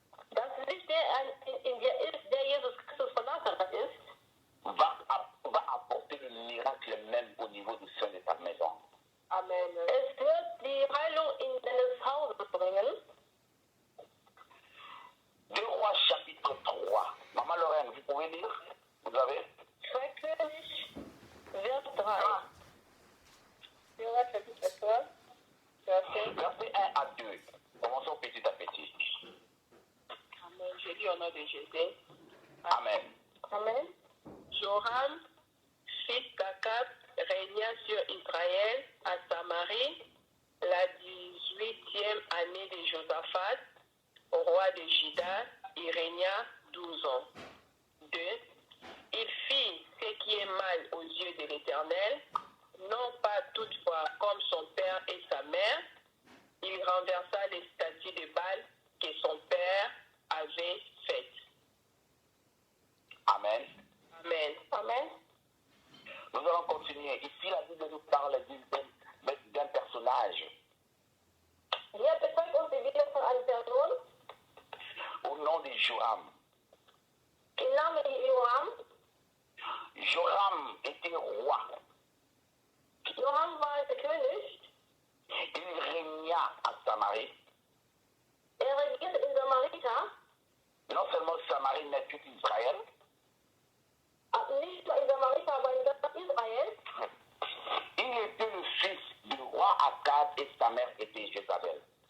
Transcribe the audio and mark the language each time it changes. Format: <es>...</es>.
<de>Das Licht, der ist, der Jesus Christus von Nazareth ist,</de> <fr>Va apporter le miracle même au niveau du sein de ta maison. Amen.</fr> <de>Es wird die Heilung in deines Hauses bringen.</de> <fr>2 Rois chapitre 3. Maman Lorraine, vous pouvez lire? Vous avez?</fr> <de>2 König, Vers 3.</de> <fr>2 Rois chapitre 3, Verset 1 à 2. Commençons petit à petit. Amen. Je lis au nom de Jésus. Amen. Amen. Joram, fils d'Akab, régna sur Israël à Samarie la 18e année de Josaphat, roi de Juda. Il régna 12 ans. 2. Il fit ce qui est mal aux yeux de l'Éternel, non pas toutefois comme son père et sa mère. Il renversa les statues de Baal que son père avait faites. Amen. Amen. Amen. Nous allons continuer. Ici, la Bible nous parle d'un personnage</fr> <de>Hier bezeigt uns die Bibel von einer Person,</de> <fr>au nom de Joram.</fr> <de>im Namen Joram.</de> <fr>Joram était roi.</fr> <de>Joram war der König.</de> <fr>Il régna à Samarie.</fr> <de>Regierte in Samarita,</de> <fr>Non seulement Samarie, mais tout Israël.</fr> <de>nicht nur in Samarita, aber in ganz Israel.</de> <fr>Il était le fils du roi Akab et sa mère était Jézabel.</fr>